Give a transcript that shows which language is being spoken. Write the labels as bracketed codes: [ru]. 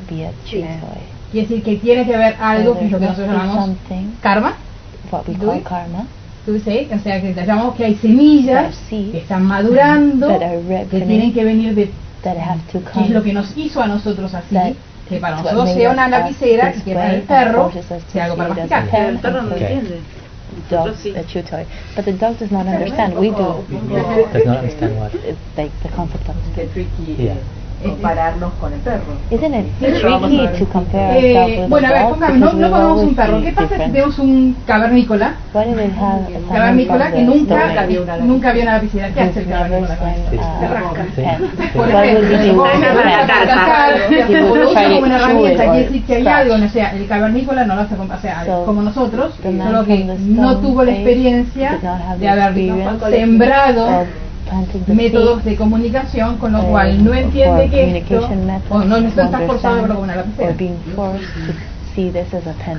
[es] Quiere decir que tiene que haber algo, que es lo que nosotros llamamos karma. [en] What we call karma. [es] O sea, que llamamos que hay semillas que están madurando, que tienen que venir de que es lo que nos hizo a nosotros así, que para nosotros sea una lapicera y que para el perro sea algo para masticar. El perro no entiende. [en] Dog, the chew toy, but the dog does not understand. We do. Does not understand what? Like the concept of. [es] Compararnos con el perro. [en] Isn't it tricky to compare ourselves with the dog? [es] Bueno, a ver, pongamos, no ponemos un perro. ¿Qué pasa si tenemos un cavernícola? Cavernícola que nunca vio una lapicera. ¿Qué hace el cavernícola? Se rasca. Lo usa como una herramienta. Quiere decir que hay algo, o sea, el cavernícola no lo hace como, o sea, como nosotros, solo que no tuvo la experiencia de haber sembrado métodos de comunicación, con lo cual no entiende que esto, o no necesita estar forzado a probar una lapicera. [en] Being forced to see this as a pen.